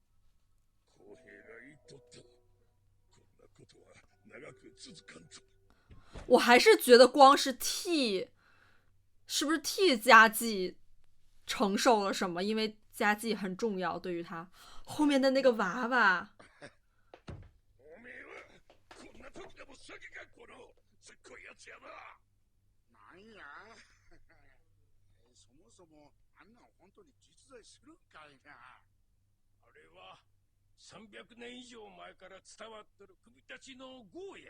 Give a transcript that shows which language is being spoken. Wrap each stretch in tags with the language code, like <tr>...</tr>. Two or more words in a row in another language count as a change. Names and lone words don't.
<zh>我还是觉得光是替，是不是替家计承受了什么？因为家计很重要，对于他后面的那个娃娃。</zh> <ja>なんやそもそもあんなん本当に実在するんかいな。あれは300年以上前から伝わっとる組たちの号や。</ja>